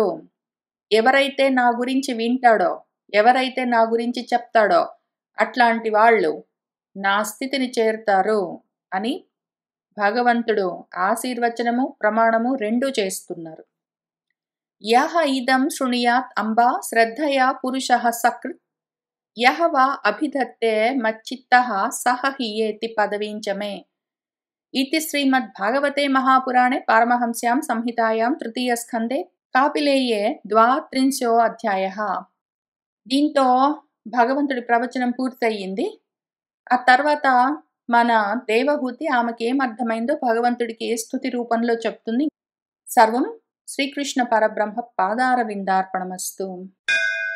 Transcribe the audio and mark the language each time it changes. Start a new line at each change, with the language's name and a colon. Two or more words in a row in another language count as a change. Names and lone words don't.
Telugu: ఎవరైతే నా గురించి వింటాడో, ఎవరైతే నా గురించి చెప్తాడో అట్లాంటి వాళ్ళు నా స్థితిని చేరుతారు అని భగవంతుడు ఆశీర్వచనము, ప్రమాణము రెండూ చేస్తున్నారు.
Sanskrit: యః ఇదం శృణుయాత్ అంబా శ్రద్ధయా పురుషః సకృత్ యః వా అభిధత్తే మచ్చిత్తః సహ హి ఏతి పదవీం చ మే. इति श्रीमद्भागवते महापुराणे पारमहंस्यां संहितायां तृतीयस्कन्धे कापिलेये 32 अध्यायः.
Telugu: దీంతో భగవంతుడి ప్రవచనం పూర్తయింది. ఆ తర్వాత మన దేవహూతి ఆమెకి ఏం అర్థమైందో భగవంతుడికి స్తుతి రూపంలో చెప్తుంది. సర్వం శ్రీకృష్ణ పరబ్రహ్మ పాదారవిందార్పణమస్తు.